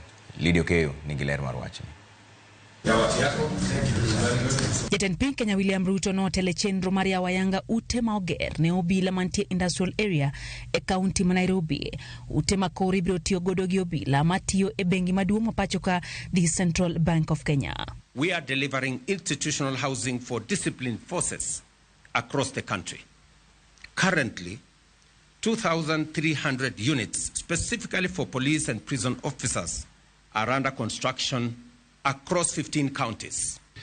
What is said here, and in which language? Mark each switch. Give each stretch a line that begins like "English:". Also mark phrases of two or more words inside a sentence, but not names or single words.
Luo (Kenya and Tanzania): Lidio Keyo nigi ler mar wachni. Jatend piny Kenya William Ruto notele chenro mar yawayanga ute ma oger ne obila mantie industrial area e kaunti ma Nairobi. Ute ma koro ibiro tiyo godo gi obila matiyo e bengi maduong' ma pacho ka the Central Bank of Kenya.
English: We are delivering institutional housing for disciplined forces across the country. Currently, 2,300 units specifically for police and prison officers are under construction across 15 counties.